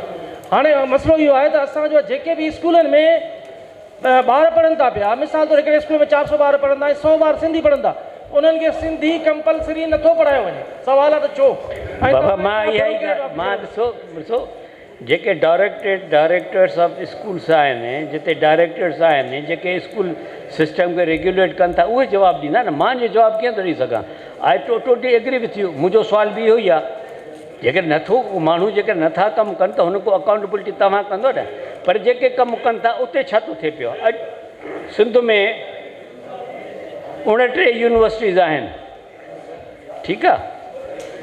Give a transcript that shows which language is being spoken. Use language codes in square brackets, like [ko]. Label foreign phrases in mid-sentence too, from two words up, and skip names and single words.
[sd] हाणे मसइलो इहो आहे त असांजो जेके बि स्कूलनि में ॿार पढ़नि था पिया, मिसाल तौरु हिकिड़े स्कूल में 400 ॿार पढ़ंदा ऐं 100 ॿार सिंधी पढ़ंदा, उन्हनि खे सिंधी कंपलसरी नथो पढ़ायो वञे। सवाल आहे त छो? बाबा मां इहा ई मां ॾिसो जेके [en] directors of schools [sd] आहिनि, जिते डायरेक्टर्स आहिनि जेके [en] school system [sd] खे रेगुलेट कनि था, उहे जवाबु ॾींदा न। मां जो जवाबु कीअं थो ॾेई सघां? [en] I totally agree with you. [sd] मुंहिंजो सुवाल बि इहो ई आहे, जेके नथो माण्हू जेके नथा कमु कनि त हुन को अकाउंटेबिलिटी तव्हां कंदो न। पर जेके कमु कनि था उते छा थो थिए पियो? अॼु सिंध में 29 यूनिवर्सिटीज़ आहिनि, ठीकु आहे।